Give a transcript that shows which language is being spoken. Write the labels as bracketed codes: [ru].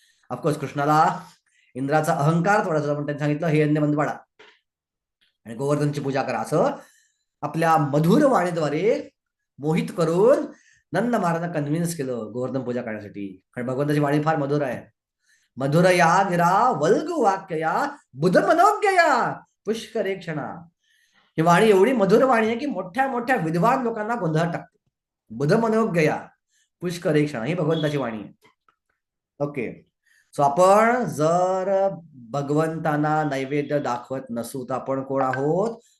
[mr] Of course कृष्णाला इंद्राचा अहंकार थोडासा आपण त्यांनी सांगितलं हे यज्ञ बंद पाडा आणि गोवर्धनची पूजा करा, असं आपल्या मधुर वाणीद्वारे मोहित करून नंद महाराजांना कन्व्हिन्स केलं गोवर्धन पूजा करण्यासाठी. कारण भगवंताची वाणी फार मधुर आहे. [sa] मधुर या गिरा वल्गु वाक्य या बुध मनोज्ञया पुष्करे क्षणा. [mr] ही वाणी एवढी मधुर वाणी आहे की मोठ्या मोठ्या विद्वान लोकांना गोंधळात टाकते. [sa] बुध मनोज्ञया पुष्करे क्षणा [mr] ही भगवंताची वाणी आहे. ओके, सो आपण जर भगवंतांना नैवेद्य दाखवत नसू तर आपण कोण आहोत?